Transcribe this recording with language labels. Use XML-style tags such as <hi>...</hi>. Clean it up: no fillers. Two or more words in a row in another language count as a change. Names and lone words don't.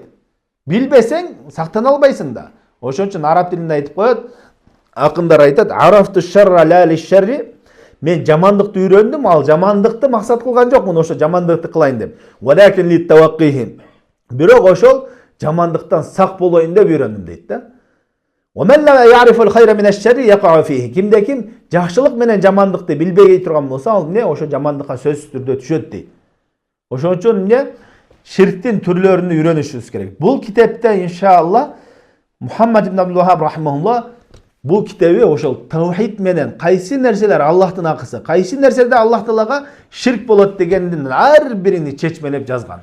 <ky>Билбесең сактана албайсың да. Ошон үчүн араб тилинде айтып коет, акындар айтат:</ky> <ar>"عرفت الشر لا للشر",</ar> <ky>мен жамандыкты үйрөндүм, ал жамандыкты максат кылган жокмун, ошо жамандыкты кылайын деп.</ky> <ar>"ولكن لتوقيه",</ar> <ky>бирок ошол жамандыктан сак болоюн деп үйрөндүм дейт да.</ky> <ar>"ومن لا يعرف الخير من الشر يقع فيه",</ar> <ky>кимде ким жакшылык менен жамандыкты билбей турган болсо, ал эмне ошо жамандыкка сөзсүз түрдө түшөт дейт. Ошон үчүн эмне ширктин түрлөрүн үйрөнүшүбүз керек. Бул китепте иншалла Мухаммад ибн Абдул-Вахаб рахимахуллах бул китеби ошол таухид менен кайсы нерселер Аллахтын акысы, кайсы нерседе Аллах Таалага ширк болот дегендин ар бирини чечмелеп жазган.</ky>